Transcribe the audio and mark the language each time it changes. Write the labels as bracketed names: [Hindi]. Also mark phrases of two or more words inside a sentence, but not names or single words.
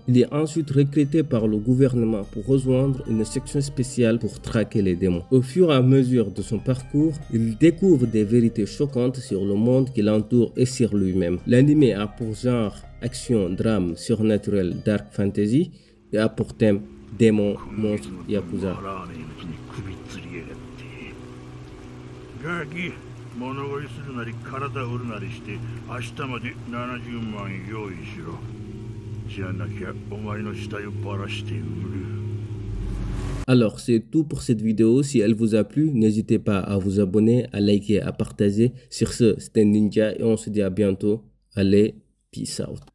[French] Il est ensuite recruté par le gouvernement pour rejoindre une section spéciale pour traquer les démons. Au fur et à mesure de son parcours, il découvre des vérités choquantes sur le monde qui l'entoure et sur lui-même. L'anime a pour genre action, drame, surnaturel, [English] dark fantasy [French] et a pour thème démons, monstres, yakuza. [Japanese] 物乞いするなり体売るなりして明日まで70万用意しろ。じゃなきゃお前の死体をばらして売る。 [French] Alors c'est tout pour cette vidéo. Si elle vous a plu, n'hésitez pas à vous abonner, à liker, à partager. Sur ce, c'était Ninja et on se dit à bientôt. Allez, [English] peace out.